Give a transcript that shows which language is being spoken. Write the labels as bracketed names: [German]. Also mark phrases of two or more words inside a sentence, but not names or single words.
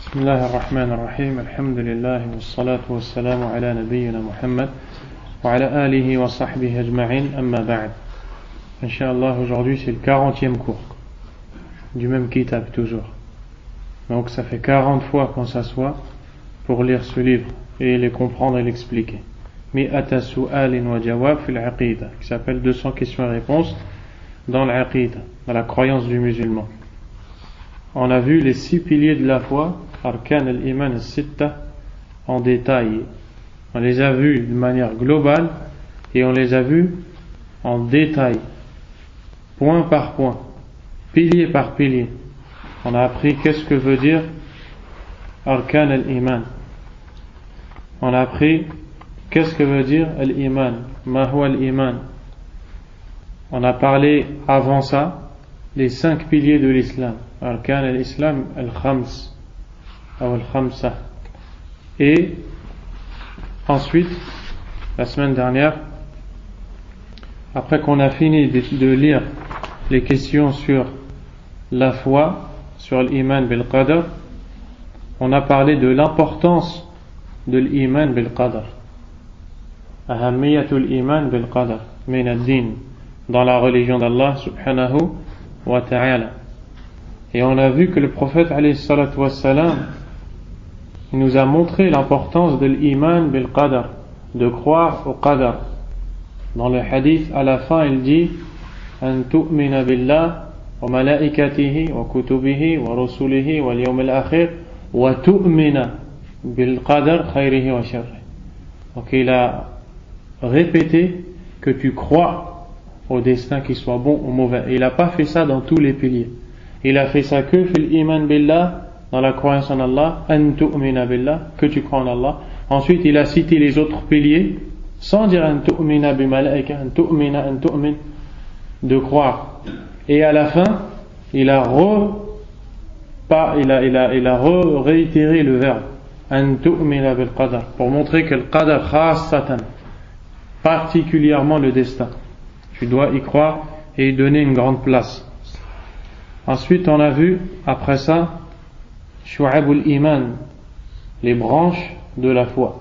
[Arabic] بسم الله الرحمن الرحيم الحمد لله والصلاة والسلام على نبينا محمد وعلى آله وصحبه أجمعين أما بعد. [French] Inch'Allah, aujourd'hui c'est le 40e cours du même kitab toujours. Donc ça fait 40 fois qu'on s'assoit pour lire ce livre et les comprendre et l'expliquer. [Arabic] مائة سؤال وجواب في العقيدة, [French] qui s'appelle 200 questions et réponses dans l'aqida, dans la croyance du musulman. On a vu les 6 piliers de la foi, [Arabic] أركان الإيمان الستة, [French] en détail. On les a vus de manière globale et on les a vus en détail, point par point, pilier par pilier. On a appris qu'est-ce que veut dire [Arabic] أركان الإيمان. [French] On a appris qu'est-ce que veut dire al-Iman, [Arabic] ما هو الإيمان. [French] On a parlé avant ça les 5 piliers de l'islam. [Arabic] أركان الإسلام الخمس ou al-Khamsa. [French] Et ensuite, la semaine dernière, après qu'on a fini de lire les questions sur la foi, sur l' [Arabic] إيمان بالقدر, [French] on a parlé de l'importance de l' [Arabic] إيمان بالقدر. أهمية الإيمان بالقدر من الدين, [French] dans la religion d'Allah [Arabic] سبحانه وتعالى. [French] Et on a vu que le prophète [Arabic] عليه الصلاة والسلام, [French] il nous a montré l'importance de l' [Arabic] إيمان بالقدر, [French] de croire au qadar. Dans le hadith, à la fin, il dit [Arabic] أن تؤمن بالله وملائكته وكتبه ورسله واليوم الآخر وتؤمن بالقدر خيره وشره. [French] Donc il a répété que tu crois au destin, qu'il soit bon ou mauvais. Et il n'a pas fait ça dans tous les piliers. Il a fait ça que [Arabic] في الإيمان بالله, [French] dans la croyance en Allah, [Arabic] أن تؤمن بالله, [French] que tu crois en Allah. Ensuite, il a cité les autres piliers, sans dire [Arabic] أن تؤمن بملائكة، أن تؤمن, [French] de croire. Et à la fin, il a réitéré le verbe [Arabic] أن تؤمن بالقدر, [French] pour montrer que le [Arabic] قدر خاصة, [French] particulièrement le destin, tu dois y croire et y donner une grande place. Ensuite, on a vu, après ça, [Arabic] شعب الإيمان, [French] les branches de la foi.